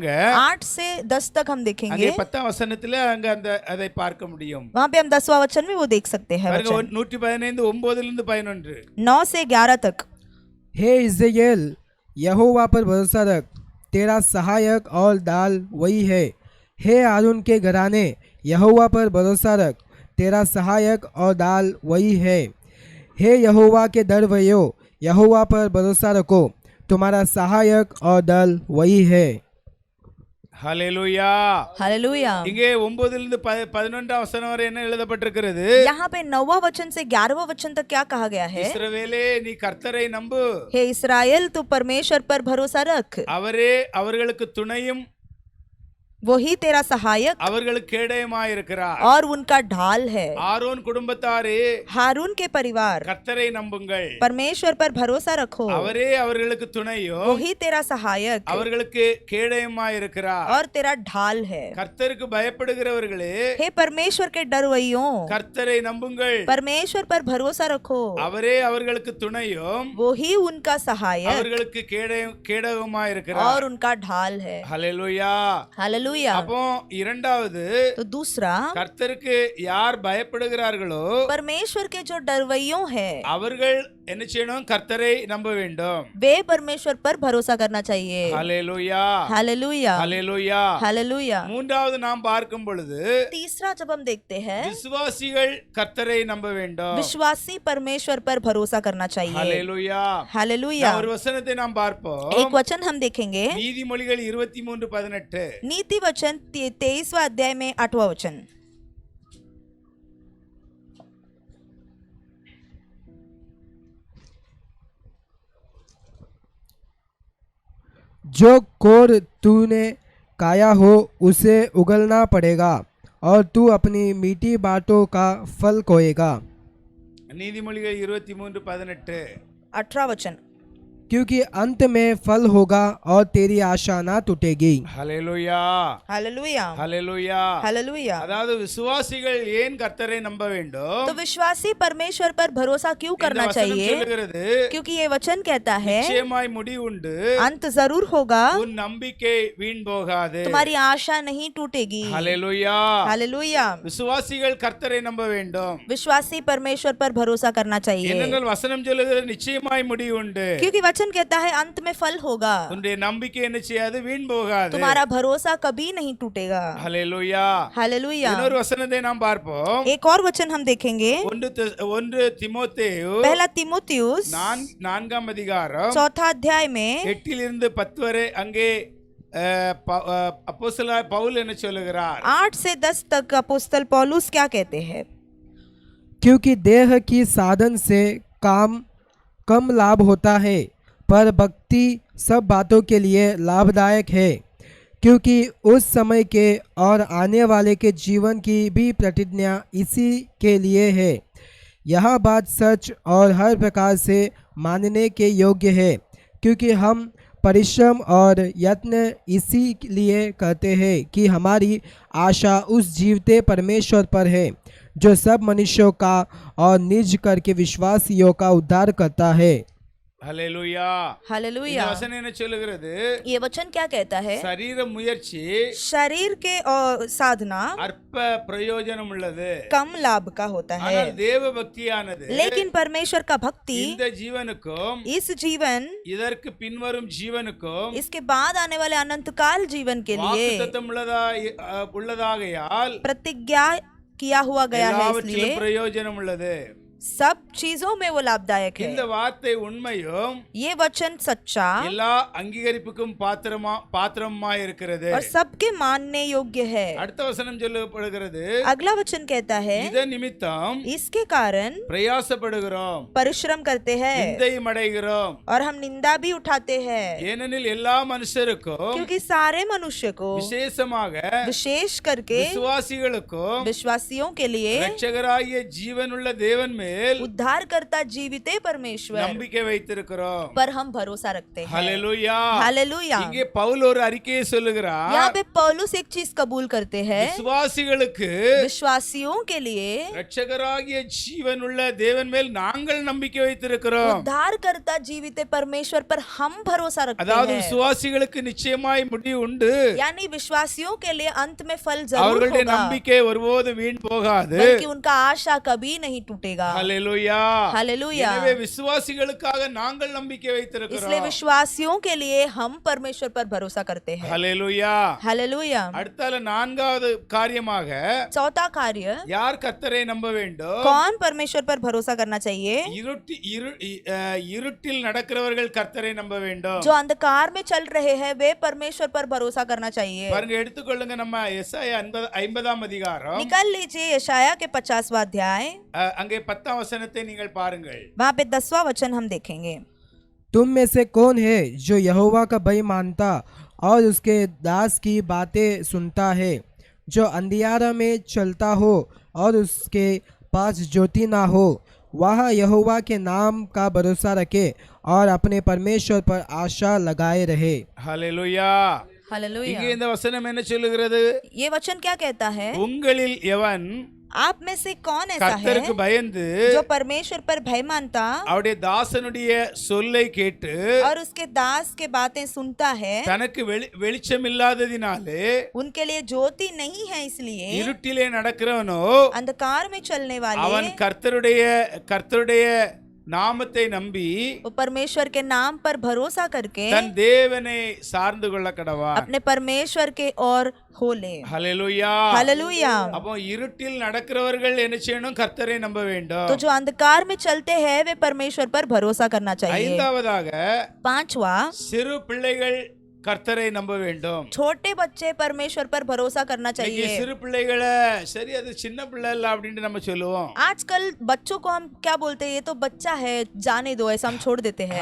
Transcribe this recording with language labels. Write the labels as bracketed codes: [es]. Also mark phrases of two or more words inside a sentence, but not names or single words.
[hi] 8 से 10 तक हम [ta] அங்கே [hi] देखेंगे। [ta] 10ஆம் வசனத்துல அங்க அதை பார்க்க முடியும். [hi] वहाँ पे हम 10वां वचन में वो देख सकते हैं। [ta] பாருங்க, [hi] वचन [ta] 115 9 இருந்து 11. [hi] 9 से 11 तक। हे इज़राइल, यहोवा पर भरोसा रख, तेरा सहायक और दाल वही है। हे आरून के घराने, यहोवा पर भरोसा रख, तेरा सहायक और ढाल वही है। हे यहोवा के डरवैयो, यहोवा पर भरोसा रखो, तुम्हारा सहायक और दल वही है। [ta] ஹல்லேலூயா. [hi] हालेलुया। [ta] இங்கே 9 இருந்து 11 வசனம் வரை என்ன எழுதப்பட்டிருக்கிறது? [hi] यहाँ पे 9वां वचन से 11वां वचन तक क्या कहा गया है? [ta] இஸ்ரவேலே நீ கர்த்தரை நம்பு, [hi] हे इस्राएल तू परमेश्वर पर भरोसा रख, [ta] அவரே அவர்களுக்கு துணையும் [hi] वही तेरा सहायक [ta] அவர்களுக்கு கேடயமாயிருக்கிறார். [hi] और उनका ढाल है। [ta] ஆரோன் குடும்பத்தாரே [hi] हारून के परिवार [ta] கர்த்தரை நம்புங்கள், [hi] परमेश्वर पर भरोसा रखो, [ta] அவரே அவர்களுக்கு துணையும் [hi] वही तेरा सहायक [ta] அவர்களுக்கு கேடயமாயிருக்கிறார். [hi] और तेरा ढाल है। [ta] கர்த்தருக்கு பயப்படுகிறவர்களே [hi] हे परमेश्वर के डरवैयों, [ta] கர்த்தரை நம்புங்கள், [hi] परमेश्वर पर भरोसा रखो, [ta] அவரே அவர்களுக்கு துணையும் [hi] वही उनका सहायक [ta] அவர்களுக்கு கேடயமாயிருக்கிறார். [hi] और उनका ढाल है। [ta] ஹல்லேலூயா. [hi] हालेलुया। [ta] அப்போ இரண்டாவது, [hi] तो दूसरा, [ta] கர்த்தருக்கு யார் பயப்படுகிறார்களோ [hi] परमेश्वर के जो डरवैयों है [ta] அவர்கள் என்ன செய்யணும்? கர்த்தரை நம்ப வேண்டும். [hi] वे परमेश्वर पर भरोसा करना चाहिए। [ta] ஹல்லேலூயா. [hi] हालेलुया। [ta] ஹல்லேலூயா. [hi] हालेलुया। [ta] மூன்றாவது நாம் பார்க்கும் பொழுது [hi] तीसरा जब हम देखते हैं, [ta] விசுவாசிகள் கர்த்தரை நம்ப வேண்டும். [hi] विश्वासी परमेश्वर पर भरोसा करना चाहिए। [ta] ஹல்லேலூயா. [hi] हालेलुया। [ta] ஒரு வசனத்தை நாம் பார்ப்போம். [hi] एक वचन हम देखेंगे, [ta] நீதிமொழிகள் 23:18. [hi] नीति वचन 23वां अध्याय में 8वां वचन। जो कोर तूने काया हो उसे उगलना पड़ेगा और तू अपनी मीठी बातों का फल खोएगा। [ta] நீதிமொழிகள் 23:18. [hi] 18वां वचन। क्योंकि अंत में फल होगा और तेरी आशा ना टूटेगी। [ta] ஹல்லேலூயா. [hi] हालेलुया। [ta] ஹல்லேலூயா. [hi] हालेलुया। [ta] அதாவது விசுவாசிகள் ஏன் கர்த்தரை நம்ப வேண்டும்? [hi] तो विश्वासी परमेश्वर पर भरोसा क्यों [ta] இந்த [hi] करना [ta] வசனம் [hi] चाहिए? [ta] சொல்லுகிறது, [hi] क्योंकि ये वचन कहता है [ta] நிச்சயமாய் முடிவுண்டு, [hi] अंत जरूर होगा, [ta] உன் நம்பிக்கை வீண் போகாது. [hi] तुम्हारी आशा नहीं टूटेगी। [ta] ஹல்லேலூயா. [hi] हालेलुया। [ta] விசுவாசிகள் கர்த்தரை நம்ப வேண்டும். [hi] विश्वासी परमेश्वर पर भरोसा करना चाहिए, [ta] ஏனென்றால் வசனம் சொல்லுகிறது நிச்சயமாய் முடிவுண்டு. [hi] क्योंकि वचन कहता है अंत में फल होगा, [ta] உன்னுடைய நம்பிக்கை என்ன செய்யாது? வீண் போகாது. [hi] तुम्हारा भरोसा कभी नहीं टूटेगा। [ta] ஹல்லேலூயா. [hi] हालेलुया। [ta] இன்னொரு வசனத்தை நாம் பார்ப்போம். [hi] एक और वचन हम देखेंगे, [ta] 1 தீமோத்தேயு [hi] पहला तीमुथियुस [ta] 4 அதிகாரம் [hi] 4 अध्याय में [ta] 8 இருந்து 10 வரை அங்கே அப்போஸ்தலர் பவுல் என்ன சொல்லுகிறார்? [hi] 8 से 10 तक अपोस्तल पौलुस क्या कहते हैं? क्योंकि देह की साधन से काम कम लाभ होता है, पर भक्ति सब बातों के लिए लाभदायक है, क्योंकि उस समय के और आने वाले के जीवन की भी प्रतिज्ञा इसी के लिए है। यह बात सच और हर प्रकार से मानने के योग्य है, क्योंकि हम परिश्रम और यत्न इसी लिए करते हैं कि हमारी आशा उस जीवते परमेश्वर पर है, जो सब मनुष्यों का और निज करके विश्वासियों का उद्धार करता है। [ta] ஹல்லேலூயா. [hi] हालेलुया। [ta] இந்த வசனம் என்ன சொல்லுகிறது? [hi] ये वचन क्या कहता है? [ta] சரீர முயற்சி [hi] शरीर के और साधना [ta] அற்ப பிரயோஜனம் உள்ளது. [hi] कम लाभ का होता है, [ta] ஆனால் தேவ பக்தியானது [hi] लेकिन परमेश्वर का भक्ति [ta] இந்த ஜீவனுக்கும் [hi] इस जीवन, [ta] இதற்கு பின்வரும் ஜீவனுக்கும் [hi] इसके बाद आने वाले अनंत काल जीवन के लिए [ta] வாக்குத்தத்தம் உள்ளதாகையால் [hi] प्रतिज्ञा किया हुआ गया है, [ta] எல்லாவற்றிலும் [hi] इसलिए [ta] பிரயோஜனம் உள்ளது. [hi] सब चीजों में वो लाभदायक [ta] இந்த [hi] है। [ta] வார்த்தை உண்மையும் [hi] ये वचन सच्चा [ta] எல்லா அங்கீகரிப்புக்கும் பாத்திரமா இருக்கிறது. [hi] और सबके मानने योग्य है। [ta] அடுத்த வசனம் சொல்லப்படுகிறது, [hi] अगला वचन कहता है, [ta] இத நிமித்தம் [hi] इसके कारण [ta] பிரயாசப்படுகிறோம், [hi] परिश्रम करते हैं [ta] நிந்தையும் அடைகிறோம். [hi] और हम निंदा भी उठाते हैं, [ta] ஏனெனில் எல்லா மனுஷருக்கும் [hi] क्योंकि सारे मनुष्य को, [ta] விசேஷமாக [hi] विशेष करके [ta] விசுவாசிகளுக்கும் [hi] विश्वासियों के लिए [ta] இரட்சகராகிய ஜீவனுள்ள தேவன் மேல் [hi] उद्धार करता जीविते परमेश्वर [ta] நம்பிக்கை வைத்திருக்கிறோம். [hi] पर हम भरोसा रखते हैं। [ta] ஹல்லேலூயா. [hi] हालेलुया। [ta] இங்கே பவுல் ஒரு அறிக்கையை சொல்லுகிறார். [hi] यहाँ पे पौलुस एक चीज कबूल करते हैं, [ta] விசுவாசிகளுக்கு [hi] विश्वासियों के लिए [ta] இரட்சகராகிய ஜீவனுள்ள தேவன் மேல் நாங்கள் நம்பிக்கை வைத்திருக்கிறோம். [hi] उद्धार करता जीविते परमेश्वर पर हम भरोसा रखते [ta] அதாவது [hi] हैं। [ta] விசுவாசிகளுக்கு நிச்சயமாய் முடிவு உண்டு. [hi] यानी विश्वासियों के लिए अंत में फल जरूर [ta] அவர்களுடைய [hi] होगा, [ta] நம்பிக்கை ஒருபோதும் வீண் போகாது. [hi] बल्कि उनका आशा कभी नहीं टूटेगा। [ta] ஹalleluya [hi] हालेलुया। [ta] எனவே விசுவாசிகளுக்காக நாங்கள் நம்பிக்கை [hi] इसलिए [ta] வைத்திருக்கிறோம் [hi] विश्वासियों के लिए हम परमेश्वर पर भरोसा करते हैं। [ta] ஹalleluya [hi] हालेलुया। [ta] அடுத்தால நான்காவது காரியமாக [hi] चौथा कार्य, [ta] யார் கர்த்தரை நம்ப வேண்டும் [hi] कौन परमेश्वर पर भरोसा करना चाहिए? [ta] இருட்டில் நடக்கிறவர்கள் கர்த்தரை நம்ப வேண்டும் [hi] जो अंधकार में चल रहे हैं वे परमेश्वर पर भरोसा करना चाहिए। [ta] பாருங்க எடுத்துக்கொள்ளுங்க நம்ம எசாயா 50ஆம் அதிகாரம் [hi] निकाल लीजिए यशाया के 50वां अध्याय, [ta] அங்கே 10ஆம் வசனத்தை நீங்கள் பாருங்கள் [hi] वहां पे 10वां वचन हम देखेंगे। तुम में से कौन है जो यहोवा का भय मानता और उसके दास की बातें सुनता है, जो अंधियारा में चलता हो और उसके पास ज्योति ना हो, वह यहोवा के नाम का भरोसा रखे और अपने परमेश्वर पर आशा लगाए रहे। [ta] ஹalleluya [hi] हालेलुया। [ta] இங்கே இந்த வசனம் என்ன சொல்லுகிறது [hi] ये वचन क्या कहता है? [ta] உங்களில் எவன் [hi] आप में से कौन ऐसा है [ta] கர்த்தருக்கு பயந்து [hi] जो परमेश्वर पर भय मानता [ta] அவருடைய தாசனுடைய சொல்லை கேட்டு [hi] और उसके दास के बातें सुनता है, [ta] தனக்கு வெளிச்சம் இல்லாததினாலே [hi] उनके लिए ज्योति नहीं है इसलिए [ta] இருட்டிலே நடக்கிறவனோ [hi] अंधकार में चलने [ta] அவன் [hi] वाले [ta] கர்த்தருடைய நாமத்தை நம்பி [hi] वो परमेश्वर के नाम पर भरोसा करके [ta] தன் தேவனை சார்ந்து கொள்ள கடவான் [hi] अपने परमेश्वर के और हो ले। [ta] ஹalleluya [hi] हालेलुया। [ta] அப்போ இருட்டில் நடக்கிறவர்கள் என்ன செய்யணும் கர்த்தரை நம்ப வேண்டும் [hi] तो जो अंधकार में चलते हैं वे परमेश्वर पर भरोसा करना चाहिए। [ta] ஐந்தாவதாக [hi] 5वां, [ta] சிறு பிள்ளைகள் கர்த்தரை நம்ப வேண்டும் [hi] छोटे बच्चे परमेश्वर पर भरोसा करना [ta] இன்னைக்கு [hi] चाहिए। [ta] சிறு பிள்ளைகளை சரி அது சின்ன பிள்ளை இல்ல அப்படின்னு நம்ம சொல்லுவோம் [hi] आजकल बच्चों को हम क्या बोलते हैं, ये तो बच्चा है, जाने दो, ऐसा हम छोड़ देते हैं।